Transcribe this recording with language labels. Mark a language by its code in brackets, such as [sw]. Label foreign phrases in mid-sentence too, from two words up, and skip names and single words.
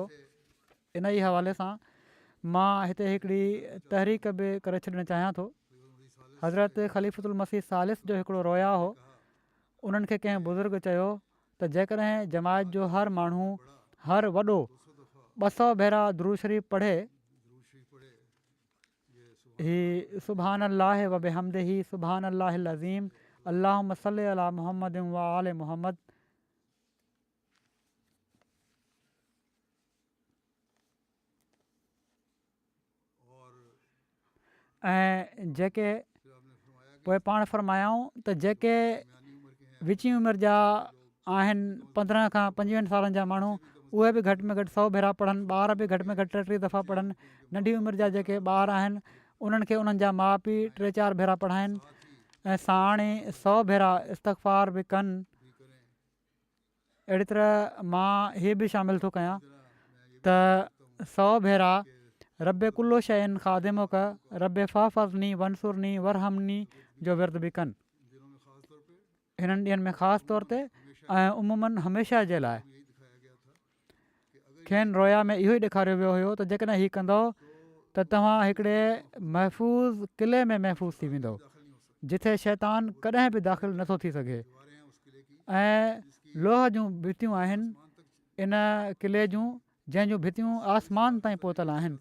[sd] इन ई हवाले सां मां हिते हिकिड़ी तहरीक बि करे छॾणु चाहियां थो। हज़रत ख़लीफ़तुल मसीह सालिस जो हिकिड़ो रोया हो। उन्हनि खे कंहिं बुज़ुर्ग चयो त जेकॾहिं जमायत जो हर माण्हू हर वॾो 200 भेरा दुरूद शरीफ़ पढ़े, ही [ar] سبحان الله وبحمده سبحان الله العظيم اللهم صل على محمد وآل محمد, [sd] ऐं जेके पोइ पाण फरमायाऊं त जेके विची उमिरि जा आहिनि 15 खां 25 सालनि जा माण्हू, उहे बि घटि में घटि 100 भेरा पढ़नि, ॿार बि घटि में घटि 30 दफ़ा पढ़नि, नंढी उमिरि जा जेके ॿार आहिनि उन्हनि खे उन्हनि जा माउ पीउ 3-4 भेरा पढ़ाइनि ऐं साणे 100 भेरा इस्तग़फ़ार बि कनि। अहिड़ी तरह मां हीअ बि शामिलु थो कयां त 100 भेरा [ar] رب كل شيء خادمك رب فاحفظني وانصرني وارحمني [sd] जो विर्द बि कनि। हिननि ॾींहंनि में ख़ासि तौर ते ऐं उमूमन हमेशह जे लाइ खेनि रोया में इहो ई ॾेखारियो वियो हुयो त जेकॾहिं हीअ कंदव त तव्हां हिकिड़े महफ़ूज़ क़िले में महफ़ूज़ थी वेंदव, जिथे शैतान कॾहिं बि दाख़िलु नथो थी सघे, ऐं लोह जूं भितियूं आहिनि इन क़िले जूं, जंहिंजूं भितियूं आसमान ताईं पहुतल आहिनि।